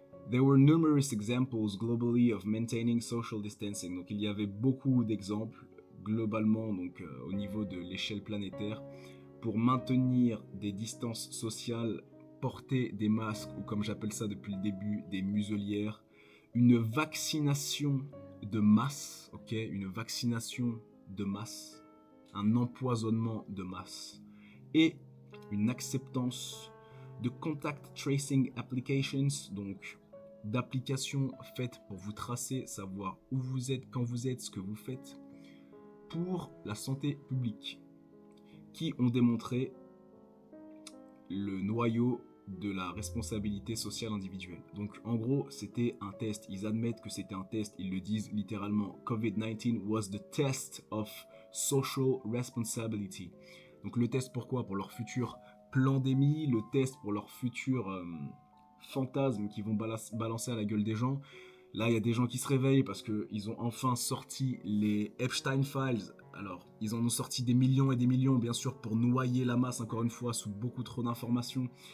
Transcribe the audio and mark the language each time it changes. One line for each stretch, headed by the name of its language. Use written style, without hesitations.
English: There were numerous examples globally of maintaining social distancing.
French: Donc il y avait beaucoup d'exemples globalement, donc au niveau de l'échelle planétaire, pour maintenir des distances sociales, porter des masques ou comme j'appelle ça depuis le début, des muselières, une vaccination de masse, ok, une vaccination de masse, un empoisonnement de masse et une acceptance de contact tracing applications, donc d'applications faites pour vous tracer, savoir où vous êtes, quand vous êtes, ce que vous faites, pour la santé publique, qui ont démontré le noyau de la responsabilité sociale individuelle. Donc en gros, c'était un test. Ils admettent que c'était un test. Ils le disent littéralement.
English: COVID-19 was the test of social responsibility.
French: Donc le test pourquoi? Pour leur futur pandémie, le test pour leur futur fantasme qui vont balancer à la gueule des gens. Là, il y a des gens qui se réveillent parce qu'ils ont enfin sorti les Epstein Files. Alors, ils en ont sorti des millions et des millions, bien sûr, pour noyer la masse, encore une fois, sous beaucoup trop d'informations.